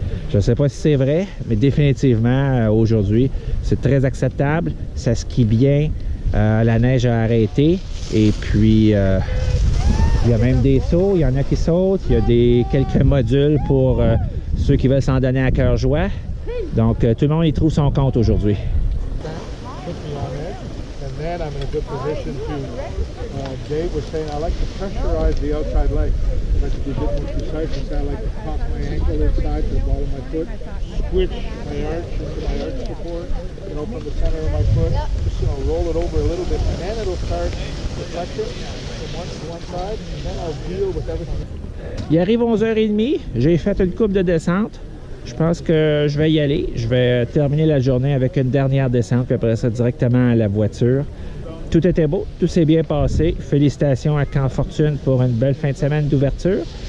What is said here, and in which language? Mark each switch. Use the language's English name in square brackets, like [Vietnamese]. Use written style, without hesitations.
[French] Je ne sais pas si c'est vrai, mais définitivement, aujourd'hui, c'est très acceptable. Ça skie bien. La neige a arrêté et puis il y a même des sauts, il y en a qui sautent, il y a quelques modules pour ceux qui veulent s'en donner à cœur joie. Donc tout le monde y trouve son compte aujourd'hui. [English] And I'm in a good position to, Dave was saying, I like to pressurize the outside leg. I like to be a bit more precise and say I like to pop my ankle inside to the ball of my foot, switch my arch into my arch support, from the center of my foot, just roll it over a little bit, and then it'll start deflecting from one side, and then I'll deal with everything. [French] Il arrive 11h30, j'ai fait une coupe de descente. Je pense que je vais y aller. Je vais terminer la journée avec une dernière descente, puis après ça, directement à la voiture. Tout était beau, tout s'est bien passé. Félicitations à Camp Fortune pour une belle fin de semaine d'ouverture.